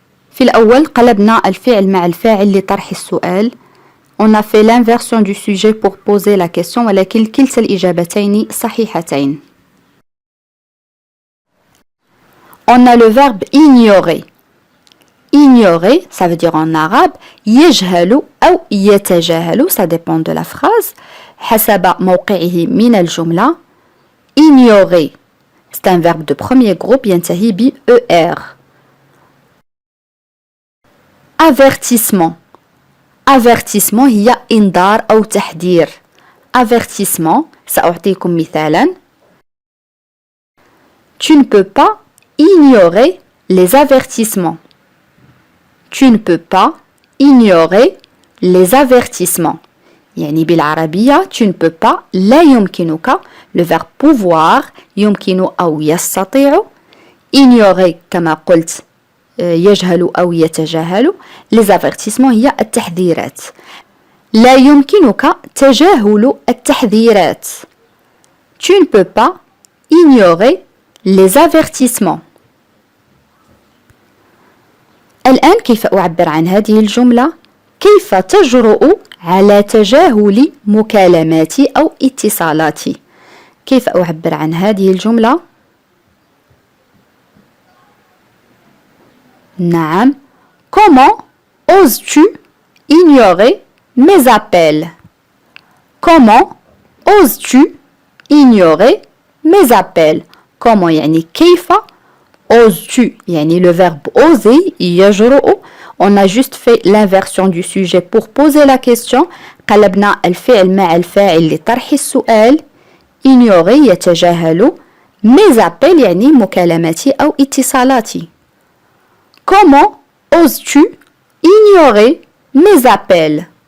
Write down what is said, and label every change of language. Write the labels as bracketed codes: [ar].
[ar] في الأول قلبنا الفعل مع الفاعل لطرح السؤال. [fr] On a fait l'inversion du sujet pour poser la question [ar] ولكن كلتا الإجابتين صحيحتين. [fr] On a le verbe ignorer. Ignorer, ça veut dire en arabe [ar] يجهل أو يتجاهل, [fr] ça dépend de la phrase. [ar] حسب موقعه من الجملة. [fr] Ignorer, c'est un verbe de premier groupe [ar] ينتهي ب [fr] ER. Avertissement. [ar] Avertissement هي إنذار أو تحذير. Avertissement, سأعطيكم مثالا. [fr] Tu ne peux pas ignorer les avertissements. Tu ne peux pas ignorer les avertissements. [ar] يعني بالعربية [fr] tu ne peux pas [ar] لا يمكنك. [fr] Le verbe pouvoir [ar] يمكن أو يستطيع. Ignorer كما قلت يجهل أو يتجاهل. [fr] Les avertissements [ar] هي التحذيرات. لا يمكنك تجاهل التحذيرات. [fr] Tu ne peux pas ignorer les avertissements. [ar] الآن كيف أعبر عن هذه الجملة؟ كيف تجرؤ على تجاهل مكالماتي أو اتصالاتي؟ كيف أعبر عن هذه الجملة؟ نعم. [fr] Comment oses-tu ignorer mes appels? Comment oses-tu ignorer mes appels? [ar] Comment يعني كيف. [fr] Oses-tu يعني le verbe oser يجرؤ. On a juste fait l'inversion du sujet pour poser la question. [ar] قلبنا الفعل مع الفاعل لطرح السؤال. ignorer يتجاهل. [fr] mes appels [ar] يعني مكالماتي أو اتصالاتي. [fr] Comment oses-tu ignorer mes appels?